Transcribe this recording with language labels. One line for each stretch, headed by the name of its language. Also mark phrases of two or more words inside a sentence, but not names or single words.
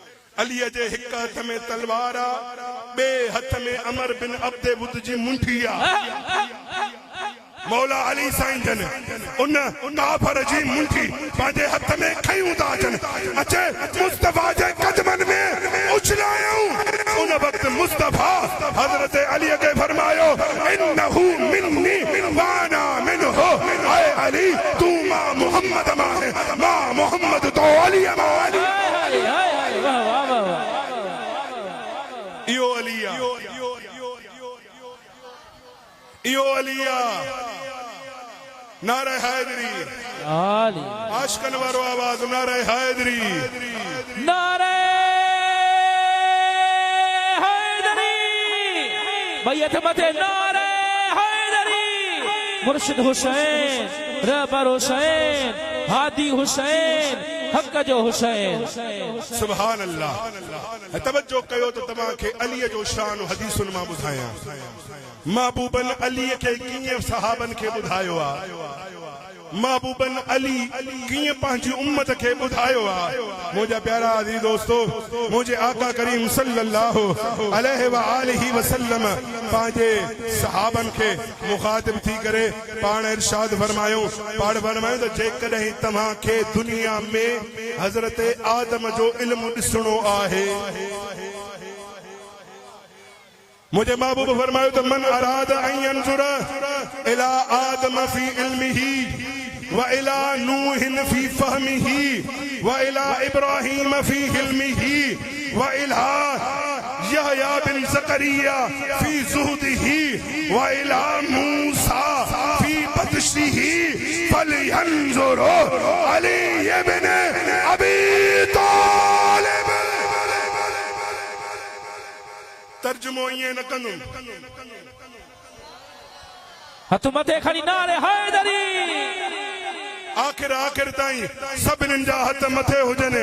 Sindhi: अलीअ जे हिक हथ में तलवार आ, बे हथ में अमर बिन अब्दे बुद्ध जी मुंठी आ। मौला अली साईं जन उन काफर जी मुंठी पंहिंजे हथ में खयूं था अचनि, अचे मुस्तफा जे कदमनि में उछलायूं। उन वक्त मुस्तफा हजरत अली के फरमायो
Arabic: إنه مني وأنا منه,
Sindhi: ऐ अली तू मां मोहम्मद मां है, मां मोहम्मद तो अली मां अली। इयो अलिया, इयो अलिया नारे हैदरी, आशिकन वारो आवाज नारे हैदरी, नारे हैदरी, बैयत मते नारे हैदरी। मुर्शिद हुसैन, रहबर हुसैन, हादी हुसैन, हक जो हुसैन।
Arabic: سبحان الله.
Sindhi: तवज्जो कयो तो तव्हांखे अलीअ जो शान हदीसुन मां ॿुधायां। महबूबन अली के कीअं सहाबन के ॿुधायो आ, महबूबन अली कीअं पंहिंजी उम्मत के ॿुधायो आ। मुंहिंजा प्यारा अज़ीज़ दोस्तो, मुंहिंजे आका करीम
Arabic: صلى الله عليه وآله وسلم
Sindhi: पंहिंजे सहाबन के मुखातिब थी करे पाण इरशाद फरमायो, पाण फरमायो त जेकॾहिं तव्हांखे दुनिया में हज़रत आदम जो इल्म ॾिसणो आहे, मुझे महबूब फरमायो तो
Arabic: من أراد أن ينظر إلى آدم في علمه وإلى نوح في فهمه وإلى إبراهيم في حلمه وإلى يحيى بن زكريا في زهده وإلى موسى في بطشه فلينظر إلى علي بن أبي طالب.
Sindhi: तर्जुमो ईअं न कंदुमि, हथ मथे खणी नारे हैदरी। आखिर आखिर ताईं सभिनीनि जा हथ मथे हुजनि।